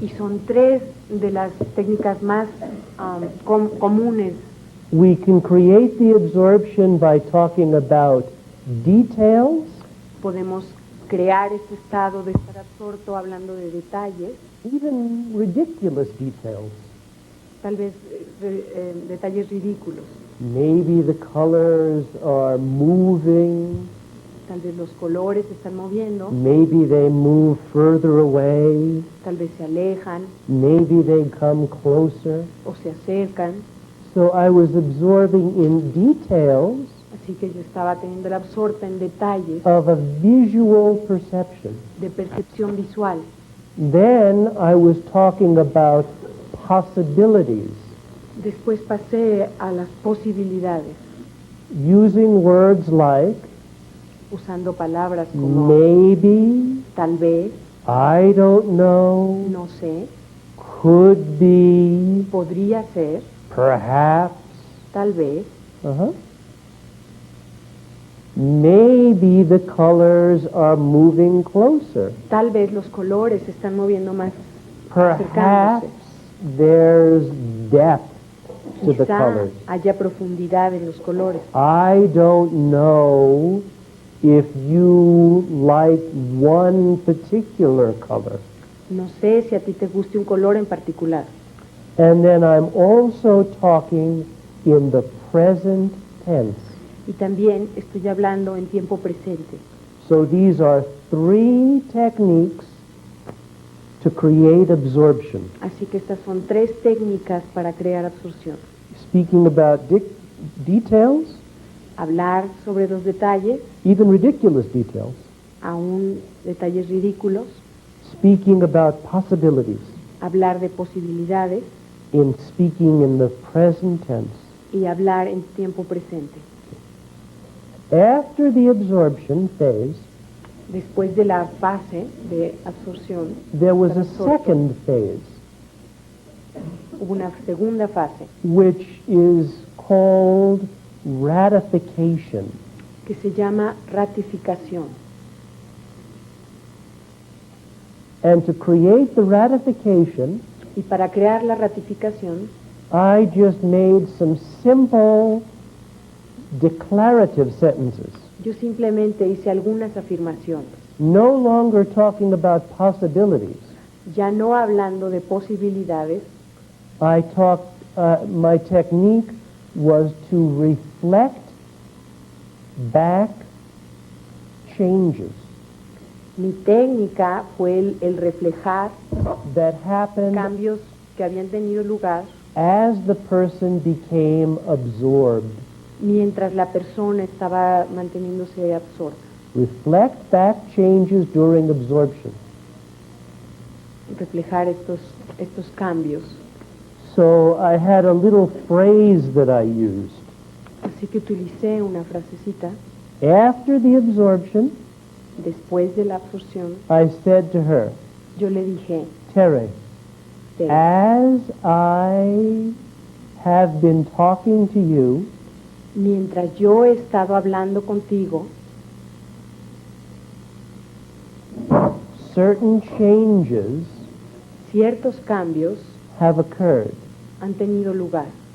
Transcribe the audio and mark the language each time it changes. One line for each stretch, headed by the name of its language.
Spanish: y son 3 de las técnicas más comunes.
English: We can create the absorption by talking about details,
Spanish: Podemos crear este estado de estar absorto hablando de detalles,
English: even ridiculous details.
Spanish: tal vez detalles ridículos.
English: Maybe the colors are moving,
Spanish: Tal vez los colores se están moviendo,
English: maybe they move further away,
Spanish: tal vez se alejan
English: maybe they come closer.
Spanish: o se acercan.
English: So I was absorbing in details
Spanish: Así que yo estaba teniendo la absorta en detalles
English: of a visual perception.
Spanish: de percepción visual.
English: Then I was talking about possibilities,
Spanish: Después pasé a las posibilidades,
English: using words like
Spanish: usando palabras como
English: maybe,
Spanish: tal vez,
English: I don't know,
Spanish: no sé,
English: could be,
Spanish: podría ser,
English: perhaps.
Spanish: tal vez, Uh-huh.
English: Maybe the colors are moving closer.
Spanish: tal vez los colores se están moviendo más
English: Perhaps
Spanish: acercándose.
English: there's depth to the
Spanish: Quizá
English: colors.
Spanish: haya profundidad en los colores.
English: I don't know if you like one particular color.
Spanish: No sé si a ti te guste un color en particular.
English: And then I'm also talking in the present tense.
Spanish: Y también estoy hablando en tiempo presente.
English: So these are 3 techniques to create absorption.
Spanish: Así que estas son 3 técnicas para crear absorción.
English: Speaking about details,
Spanish: Hablar sobre los detalles,
English: even ridiculous details.
Spanish: aún detalles ridículos.
English: Speaking about possibilities,
Spanish: Hablar de posibilidades
English: in speaking in the present tense.
Spanish: y hablar en tiempo presente.
English: After the absorption phase,
Spanish: Después de la fase de absorción,
English: there was a Absorption. second phase,
Spanish: hubo una segunda fase
English: which is called ratification.
Spanish: que se llama ratificación.
English: And to create the ratification,
Spanish: Y para crear la ratificación,
English: I just made some simple declarative sentences,
Spanish: yo simplemente hice algunas afirmaciones,
English: no longer talking about possibilities.
Spanish: ya no hablando de posibilidades.
English: My technique was to reflect back changes
Spanish: Mi técnica fue el reflejar
English: that happened
Spanish: cambios que habían tenido lugar
English: as the person became absorbed.
Spanish: mientras la persona estaba manteniéndose absorta.
English: Reflect back changes during absorption.
Spanish: Reflejar estos cambios.
English: So I had a little phrase that I used.
Spanish: Así que utilicé una frasecita.
English: After the absorption,
Spanish: Después de la absorción,
English: I said to her,
Spanish: yo le dije,
English: Terry,
Spanish: "Tere,
English: as I have been talking to you,
Spanish: mientras yo he estado hablando contigo,
English: certain changes
Spanish: ciertos cambios
English: have occurred.
Spanish: han tenido lugar.